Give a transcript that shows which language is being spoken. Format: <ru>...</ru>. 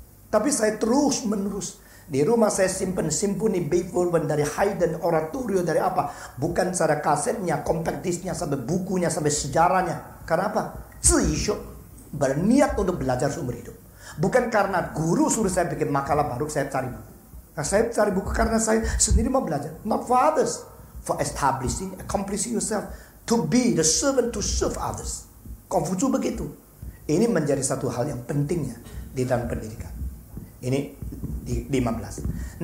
<id>Tapi saya terus menerus. Di rumah saya simpan simfoni Beethoven dari Haydn, oratorio dari apa. Bukan secara kasetnya, compact disc-nya, sampai bukunya, sampai sejarahnya. Karena apa? Berniat untuk belajar seumur hidup. Bukan karena guru suruh saya bikin makalah baru saya cari buku. Nah, saya cari buku karena saya sendiri mau belajar.</id> <en>Not for others. For establishing, accomplishing yourself. To be the servant to serve others.</en> <id>Konghucu begitu. Ini menjadi satu hal yang pentingnya di dalam pendidikan. Ini di 15.</id>